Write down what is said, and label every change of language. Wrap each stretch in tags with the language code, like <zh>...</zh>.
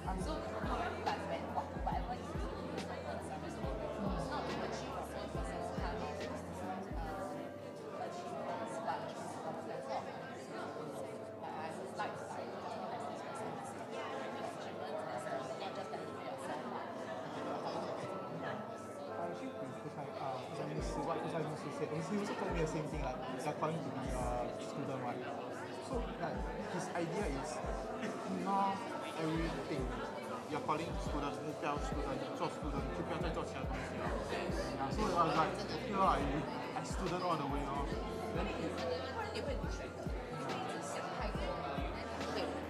<en>So but when whatever you do, it's not for the service, it's not to achieve your own personal achievements, but for the sense of I like to say not just that for yourself. He also told me the same thing, like they're calling to be a student, right? So like his idea is not everything. You're calling student,</en> <zh>目标 student, 做 student 就不要再做其他东西了。</zh> <en>Yeah, so I was like, okay, I student all the way, Then</en> <zh>你会学的，你想太多了，对。</zh>